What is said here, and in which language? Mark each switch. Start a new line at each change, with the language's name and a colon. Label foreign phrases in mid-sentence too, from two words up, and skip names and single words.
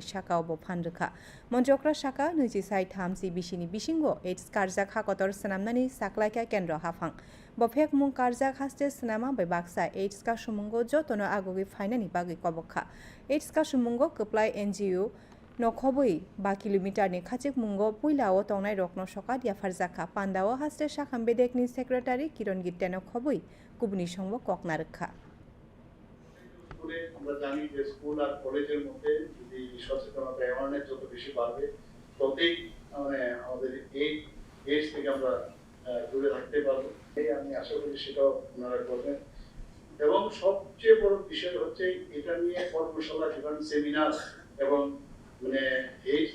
Kok Borok: saka bo phanrukha Montriokra Saka nuji sai thamsi bisini bisingo AIDS karjak hakotor sanamnani saklaika kendra hafang bofek mung karjak haste snama bai baksa AIDS ka sumungo jotono agogi fainani bagi kobokha AIDS ka sumungo keplai NGO nokhobui 2 kilometer ni khachik mungo puilao tongnai rokno soka dia farjaka pandao haste shakham bedekni secretary Kiron Gitteno khobui kubuni songbo koknarkha
Bangla: আমরা জানি যে স্কুল আর কলেজের মধ্যে যদি সচেতনতা অ্যাওয়ারনেস যত বেশি বাড়বে ততই মানে আমাদের এই দেশ থেকে আমরা দূরে থাকতে পারবো আমি আশা করি সেটাও আপনারা করবেন এবং সবচেয়ে বড় বিষয় হচ্ছে এটা নিয়ে কর্মশালা বিভিন্ন সেমিনার এবং মানে এইডস